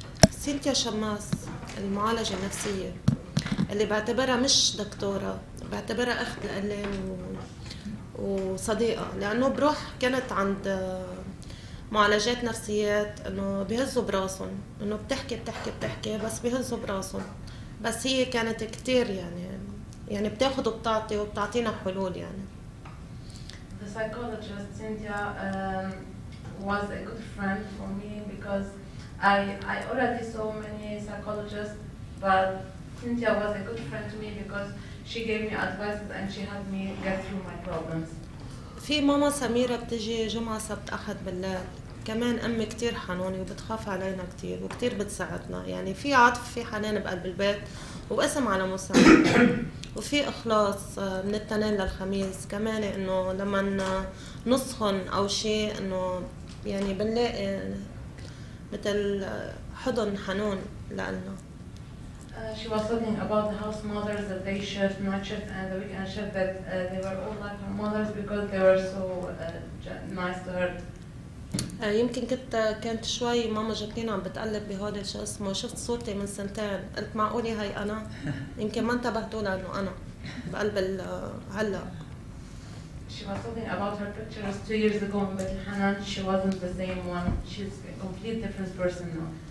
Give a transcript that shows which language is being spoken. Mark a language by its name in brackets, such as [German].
[Arabic] سينتيا شماس المعالجة النفسية اللي بعتبرها مش دكتورة بعتبرها أخت لإلي وصديقة لأنه بروح كانت عند معالجات نفسيات إنه بيهزوا براسهم إنه بتحكي بس بيهزوا براسهم بس هي كانت كتير يعني بتاخد وبتعطي وبتعطينا حلول يعني. [English] The psychologist Cynthia was a good friend for me because I already saw many psychologists, but Cynthia was a good friend to me because she gave me advices and she helped me get through my problems. [Arabic] في ماما سميرة بتجي جمعة سبت أحد بالليل كمان أمي كتير حنونة وبتخاف علينا كتير وكتير بتساعدنا يعني في عطف في حنان بقلب البيت وقسم على مساعدة وفي إخلاص من التنين للخميس كمان إنه لما نسخن أو شيء إنه يعني بنلاقي مثل حضن حنون لنا. [English] She was talking about the house mothers, the day shift, night shift, and the weekend shift. That they were all like her mothers because they were so nice to her. [Arabic] يمكن كانت شوي ماما جاكلين عم بتقلب بهذا شو اسمه شفت صورتي من سنتين قلت معقولة هاي أنا يمكن ما انتبهتوا لأنه أنا بقلب هلا. [English] She was talking about her pictures 2 years ago in Beit Hanan. She wasn't the same one. She's a complete different person now.